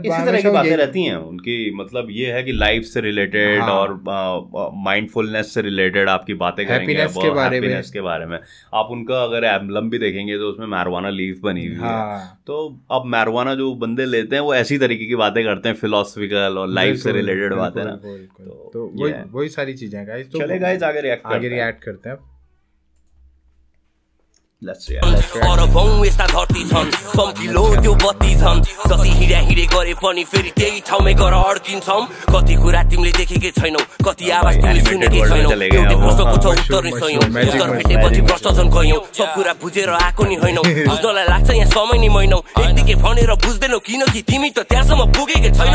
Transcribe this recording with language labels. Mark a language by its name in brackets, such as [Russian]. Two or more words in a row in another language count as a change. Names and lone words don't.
[Hindi] इसी तरह की बातें रहती हैं उनकी। मतलब ये है कि लाइफ से रिलेटेड और माइंडफुलनेस से रिलेटेड आपकी बातें करेंगे, हैप्पीनेस के बारे में। आप उनका अगर एल्बम भी देखेंगे तो उसमें मैरिजुआना लीफ बनी हुई है। तो अब मैरिजुआना जो बंदे लेते हैं वो ऐसी तरीके की बातें करते हैं, फिलोसफिकल और लाइफ से रिलेटेड बातें ना। तो वही सारी चीजें गाइस। तो चले गाइस आगे रिएक्ट करते हैं। [Nepali] अरबौं यस्ता धरती छन्, चम्किलो त्यो बत्ती छन्, जति हिँडे गरे पनि फेरि त्यही ठाउँमै गएर अड्किन्छौँ। कति कुरा तिमीले देखेकै छैनौ, कति आवाज तिमीले सुनेकै छैनौ, एउटै प्रश्नको छ उत्तर नै सयौं, उत्तर भेटेपछि प्रश्न झन् गयौं, सब कुरा बुझेर आएको नि होइनौ, बुझ्नलाई लाग्छ यहाँ समय नि महिनौ, यतिकै भनेर बुझ्दैनौ किनकि तिमी त त्यहाँसम्म पुगेकै छैनौ।